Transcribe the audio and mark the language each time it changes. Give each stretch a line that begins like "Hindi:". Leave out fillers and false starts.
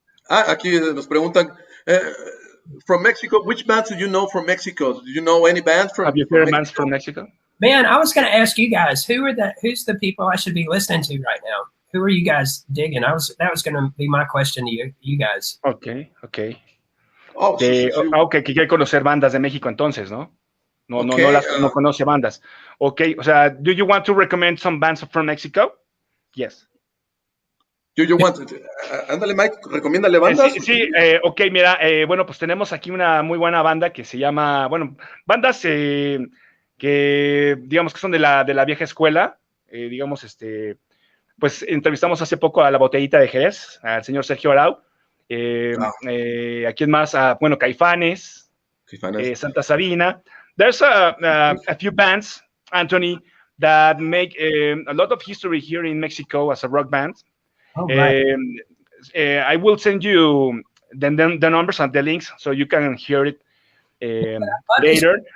Spanish: Aquí nos preguntan.
English: From Mexico, which bands do you know from Mexico? Do you know any bands from? Have you heard bands from Mexico? Man, I was going to ask you guys, who's the people I should be listening to right now? Who are you guys digging? That was going to be my question to you guys. Okay. Oh,
Spanish: que quiere conocer bandas de México entonces, ¿no? No conoce bandas.
English: Okay,
Spanish: o sea,
English: do you want to recommend some bands from Mexico? Yes. Do you want
Spanish: ándale, Mike, recomiéndale bandas. Sí, ok, mira, bueno, pues tenemos aquí una muy buena banda que se llama, bueno, bandas que digamos que son de la vieja escuela, digamos, pues entrevistamos hace poco a la Botellita de Jerez, al señor Sergio Arau, ¿a quién más? Bueno, Caifanes. Santa Sabina.
English: There's a few bands, Anthony, that make a lot of history here in Mexico as a rock band. Right. I will send you the numbers and the links so you can hear it later.